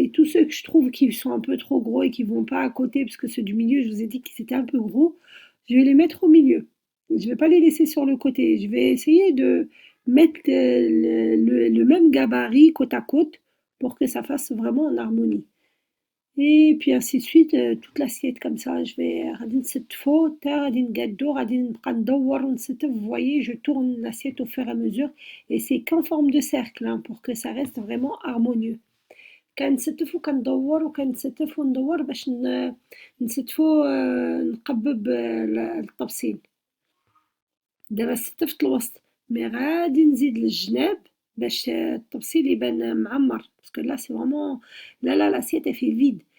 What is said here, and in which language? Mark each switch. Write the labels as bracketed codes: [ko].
[fr] Et tous ceux que je trouve qui sont un peu trop gros et qui vont pas à côté, parce que ceux du milieu, je vous ai dit qu'ils étaient un peu gros, je vais les mettre au milieu. Je vais pas les laisser sur le côté. Je vais essayer de mettre le même gabarit côte à côte pour que ça fasse vraiment en harmonie. et puis ainsi de suite toute l'assiette comme ça. Je vais [ar] غادي نستفو تا غادي نقادو غادي نبقى ندور ونستف. [fr] Vous voyez, je tourne l'assiette au fur et à mesure et c'est qu'en forme de cercle hein, pour que ça reste vraiment harmonieux. [ar] كنستف وكندور وكنستف وندور باش نستفو نقبب الطبسيل. دابا ستفت الوسط مي غادي نزيد للجناب باش الطبسيل يبان معمر باسكو [fr] là c'est vraiment là l'assiette elle fait vide.